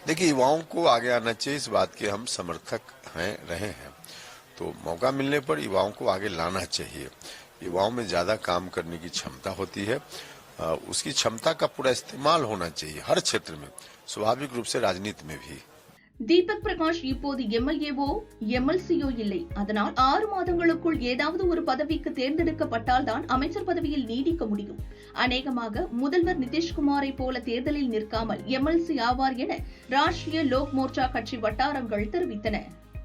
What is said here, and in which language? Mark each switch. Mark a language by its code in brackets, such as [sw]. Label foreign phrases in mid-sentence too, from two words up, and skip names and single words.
[hi] देखिए, युवाओं को आगे आना चाहिए, इस बात के हम समर्थक रहे हैं। तो मौका मिलने पर युवाओं को आगे लाना चाहिए। युवाओं में ज्यादा काम करने की क्षमता होती है, उसकी क्षमता का पूरा इस्तेमाल होना चाहिए हर क्षेत्र में, स्वाभाविक रूप से राजनीति में भी। [ta] தீபக் பிரகாஷ் இப்போது எம்எல்ஏவோ எம்எல்சியோ இல்லை. அதனால் 6 மாதங்களுக்குள் ஏதாவது ஒரு பதவிக்கு தேர்ந்தெடுக்கப்பட்டால்தான் அமைச்சர் பதவியில் நீடிக்க முடியும். அநேகமாக முதல்வர் நிதிஷ்குமாரை போல தேர்தலில் நிற்காமல் எம்எல்சி ஆவார் என ராஷ்டிரிய லோக் மோர்ச்சா கட்சி வட்டாரங்கள் தெரிவித்தன.